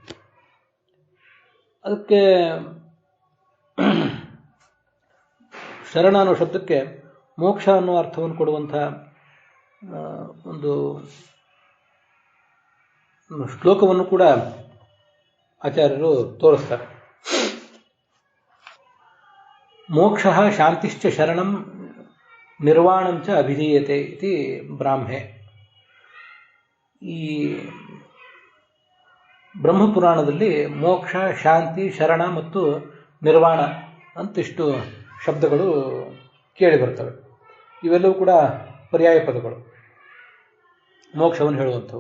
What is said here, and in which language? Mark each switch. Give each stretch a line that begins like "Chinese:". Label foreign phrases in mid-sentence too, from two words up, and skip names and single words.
Kannada: ಅದಕ್ಕೆ ಶರಣ ಅನ್ನೋ ಶಬ್ದಕ್ಕೆ ಮೋಕ್ಷ ಅನ್ನೋ ಅರ್ಥವನ್ನು ಕೊಡುವಂಥ ಒಂದು ಶ್ಲೋಕವನ್ನು ಕೂಡ ಆಚಾರ್ಯರು ತೋರಿಸ್ತಾರೆ.
Sanskrit: ಮೋಕ್ಷ ಶಾಂತಿಶ್ಚ ಶರಣಂ ನಿರ್ವಾಣಂಚ ಅಭಿಧೀಯತೆ ಇತಿ ಬ್ರಾಹ್ಮೆ.
Kannada: ಈ ಬ್ರಹ್ಮಪುರಾಣದಲ್ಲಿ ಮೋಕ್ಷ, ಶಾಂತಿ, ಶರಣ ಮತ್ತು ನಿರ್ವಾಣ ಅಂತಿಷ್ಟು ಶಬ್ದಗಳು ಕೇಳಿ ಬರ್ತವೆ. ಇವೆಲ್ಲವೂ ಕೂಡ ಪರ್ಯಾಯ ಪದಗಳು, ಮೋಕ್ಷವನ್ನು ಹೇಳುವಂಥವು.